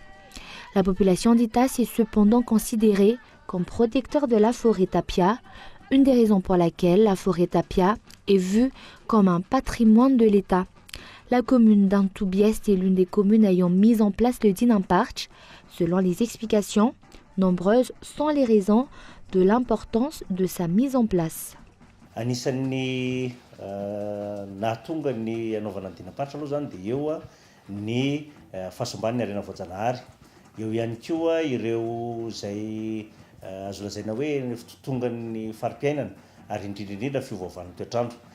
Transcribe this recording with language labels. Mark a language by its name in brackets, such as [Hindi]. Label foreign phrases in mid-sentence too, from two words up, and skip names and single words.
[French] La population d'Itas est cependant considérée comme protecteur de la forêt tapia, une des raisons pour laquelle la forêt tapia est vue comme un patrimoine de l'État. La commune d'Antoubiest est l'une des communes ayant mis en place le Dinamparch. Selon les explications, nombreuses sont les raisons de l'importance de sa mise en place. [Malagasy] Anisan'ny nahatonga ny anaovana Dinamparch aloha zany dia eo ny fahasamban'ny harena voajanahary. Eo ihany koa ireo izay azo lazaina hoe ny fitontongan'ny farim-piainana ary indrindrindrindra fiovaovan'ny toetrandro.